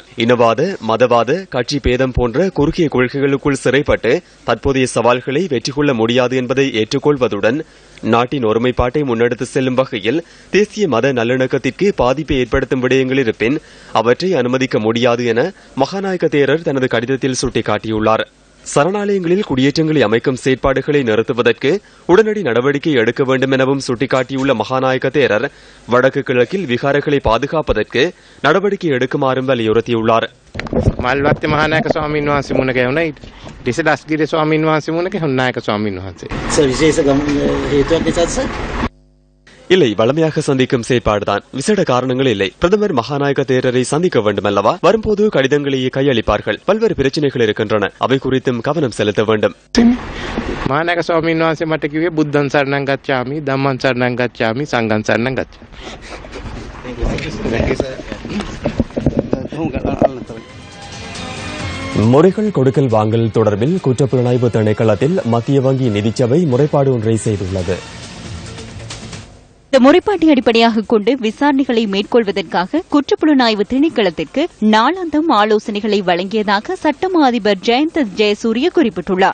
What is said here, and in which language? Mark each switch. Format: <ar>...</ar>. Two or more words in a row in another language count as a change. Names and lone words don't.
<ta>இனவாத மதவாத கட்சி பேதம் போன்ற குறுகிய கொள்கைகளுக்குள் சிறைப்பட்டு தற்போதைய சவால்களை வெற்றி கொள்ள முடியாது என்பதை ஏற்றுக்கொள்வதுடன் நாட்டின் ஒருமைப்பாட்டை முன்னெடுத்து செல்லும் வகையில் தேசிய மத நல்லிணக்கத்திற்கு பாதிப்பை ஏற்படுத்தும் விடயங்கள் இருப்பின் அவற்றை அனுமதிக்க முடியாது என மகாநாயக்க தேரர் தனது கடிதத்தில் சுட்டிக்காட்டியுள்ளார். சரணாலயங்களில் குடியேற்றங்களை அமைக்கும் செயற்பாடுகளை நிறுத்துவதற்கு உடனடி நடவடிக்கை எடுக்க வேண்டும் எனவும் சுட்டிக்காட்டியுள்ள மகாநாயக்க தேரர் வடக்கு கிழக்கில் விகாரங்களை பாதுகாப்பதற்கு நடவடிக்கை எடுக்குமாறும் வலியுறுத்தியுள்ளார்.</ta> <si>මල්වත්ත මහානායක ස්වාමීන් වහන්සේ මුණ ගැහුණා. ඊට දස්ගිරි ස්වාමීන් වහන්සේ මුණ ගැහුණා නායක ස්වාමීන් වහන්සේ. විශේෂ හේතුවක් නිසාද සර්?</si> <ta>இல்லை, வளமையாக சந்திக்கும் செயற்பாடுதான். விசேட காரணங்கள் இல்லை. பிரதமர் மகாநாயக்க தேரரை சந்திக்க வேண்டும் அல்லவா? வரும்போது கடிதங்களையே கையளிப்பார்கள். பல்வேறு பிரச்சனைகள் இருக்கின்றன. அவை குறித்தும் கவனம் செலுத்த வேண்டும்.</ta> <si>මහානායක ස්වාමීන් වහන්සේ මට කිව්වේ</si> <pi>බුද්ධං සරණං ගච්ඡාමි ධම්මං සරණං ගච්ඡාමි සංඝං සරණං ගච්ඡාමි.</pi> <ta>முறைகள் கொடுக்கல் வாங்கல் தொடர்பில் குற்றப்புலனாய்வு திணைக்களத்தில் மத்திய வங்கி நிதிச்சபை முறைப்பாடு ஒன்றை செய்துள்ளது. இந்த முறைப்பாட்டை அடிப்படையாக கொண்டு விசாரணைகளை மேற்கொள்வதற்காக குற்றப்புலனாய்வு திணைக்களத்திற்கு நாளாந்தம் ஆலோசனைகளை வழங்கியதாக சட்டமா அதிபர் ஜெயந்த ஜெயசூரிய குறிப்பிட்டுள்ளார்.</ta>